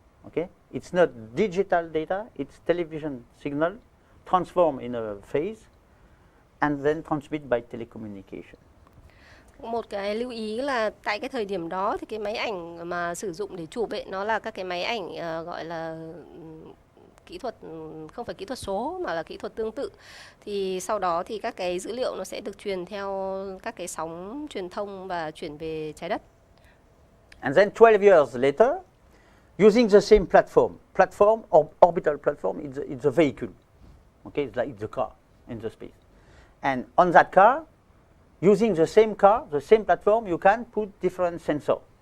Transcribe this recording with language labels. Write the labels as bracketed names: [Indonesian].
[English] Okay, it's not digital data; it's television signal transformed in a phase, and then transmit by telecommunication. [Vietnamese] Một cái lưu ý là tại cái thời điểm đó thì cái máy ảnh mà sử dụng để chụp ấy nó là các cái máy ảnh gọi là kỹ thuật, không phải kỹ thuật số mà là kỹ thuật tương tự. Thì sau đó thì các cái dữ liệu nó sẽ được truyền theo các cái sóng truyền thông và chuyển về trái đất. [English] And then 12 years later, using the same platform orbital platform, it's a vehicle. Okay, it's like the car in the space. And on that car, using the same car, the same platform, you can put different sensors.